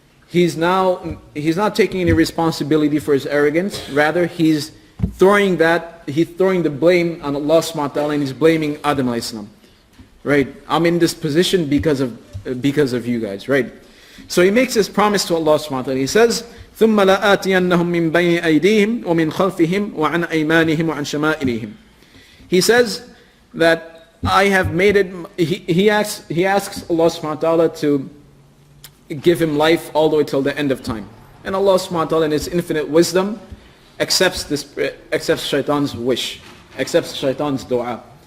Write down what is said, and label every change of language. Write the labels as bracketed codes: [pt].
[en] He's not taking any responsibility for his arrogance. Rather, he's throwing the blame on Allah subhanahu wa ta'ala, and he's blaming Adam alayhi salam. Right? I'm in this position because of you guys. Right? So he makes this promise to Allah subhanahu wa ta'ala. [ar] He says, ثُمَّ لَآتِيَنَّهُمْ مِنْ بَيْنِ أَيْدِيهِمْ وَمِنْ خَلْفِهِمْ وَعَنْ أَيْمَانِهِمْ وَعَنْ شَمَائِلِهِمْ. [en] He says that I have made it, he asks Allah subhanahu wa ta'ala to give him life all the way till the end of time. And Allah subhanahu wa ta'ala in his infinite wisdom accepts shaitan's wish, accepts shaitan's dua.